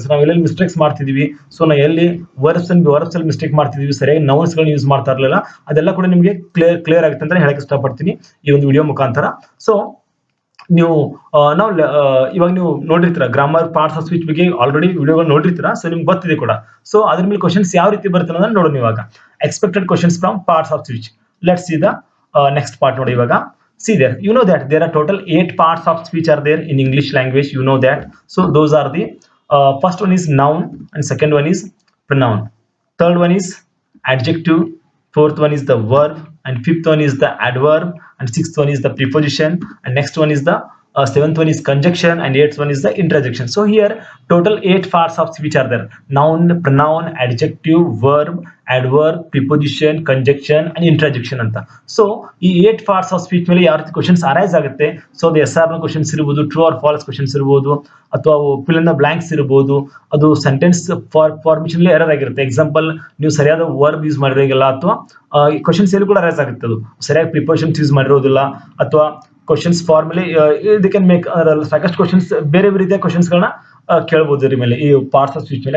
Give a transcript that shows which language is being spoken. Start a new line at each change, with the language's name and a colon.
Kannada: So ನಾವು ಎಲ್ಲೆಲ್ಲಿ mistakes ಮಾಡ್ತಿದೀವಿ, ಸೊ ನಾವು ಎಲ್ಲಿ ವರ್ಬ್ಸ್ ಅಲ್ಲಿ ಮಿಸ್ಟೇಕ್ ಮಾಡ್ತಿದೀವಿ, ಸರಿಯಾಗಿ ನೌನ್ಸ್ ಗಳನ್ನ ಯೂಸ್ ಮಾಡ್ತಾ ಇರಲಿಲ್ಲ, ಅದೆಲ್ಲ ಕೂಡ ನಿಮಗೆ ಕ್ಲಿಯರ್ ಆಗುತ್ತೆ ಅಂತ ಹೇಳಕ್ ಇಷ್ಟಪಡ್ತೀನಿ ಈ ಒಂದು ವಿಡಿಯೋ ಮುಖಾಂತರ. ಸೊ ನೀವು ನಾವು ಇವಾಗ ನೀವು ನೋಡಿರ್ತೀರಾ ಗ್ರಾಮರ್ ಪಾರ್ಟ್ಸ್ ಆಫ್ ಸ್ಪೀಚ್ ಬಗ್ಗೆ ಆಲ್ರೆಡಿ ವಿಡಿಯೋಗಳು ನೋಡಿರ್ತೀರಾ. ಸೊ ನಿಮ್ಗೆ ಗೊತ್ತಿದೆ ಕೂಡ. ಸೊ ಅದ್ರ ಮೇಲೆ ಕ್ವಶನ್ಸ್ ಯಾವ ರೀತಿ ಬರುತ್ತೆ ಅನ್ನೋದನ್ನ ನೋಡೋಣ ಇವಾಗ.
English: Expected questions from parts of speech. Let's see the next part.
Kannada: ನೋಡಿ ಇವಾಗ.
English: See there, you know that there are total 8 parts of speech are there in English language. You know that. So those are the first one is noun, and second one is pronoun. Third one is adjective. Fourth one is the verb, and fifth one is the adverb, and sixth one is the preposition, and next one is the seventh one is conjunction, and eighth one is the interjection. So here total 8 parts of speech are there: noun, pronoun, adjective, verb, adverb, preposition, conjunction, and interjection
Kannada: ಅಂತ. So ಈ 8 parts of speech ಮೇಲೆ ಯಾವ ರೀತಿ questions arise ಆಗುತ್ತೆ. So ಅದು S R ನ questions ಇರಬಹುದು, true or false questions ಇರಬಹುದು, ಅಥವಾ ಫಿಲ್ ಇನ್ ದ ಬ್ಲಾಂಕ್ಸ್ ಇರಬಹುದು. ಅದು ಸೆಂಟೆನ್ಸ್ ಫಾರ್ಮೇಷನ್ ಎರರ್ ಆಗಿರುತ್ತೆ. ಎಕ್ಸಾಂಪಲ್, ನೀವು ಸರಿಯಾದ ವರ್ಬ್ ಯೂಸ್ ಮಾಡಿರೋದಿಲ್ಲ, ಅಥವಾ ಕ್ವಶನ್ಸ್ ಎಲ್ಲಿ ಕೂಡ ಅರೈಸ್ ಆಗುತ್ತೆ. ಅದು ಸರಿಯಾಗಿ ಪ್ರಿಪೋಸಿಷನ್ಸ್ ಯೂಸ್ ಮಾಡಿರೋದಿಲ್ಲ, ಅಥವಾ questions
English: formally they can make
Kannada: ಸಾಕಷ್ಟು ಕ್ವಶನ್ಸ್, ಬೇರೆ ಬೇರೆ ರೀತಿಯ ಕ್ವಶನ್ಸ್ ಗಳನ್ನ ಕೇಳಬಹುದು ಇದ್ರ ಮೇಲೆ, ಈ ಪಾರ್ಟ್ಸ್ ಆಫ್ ಸ್ಪೀಚ್ ಮೇಲೆ.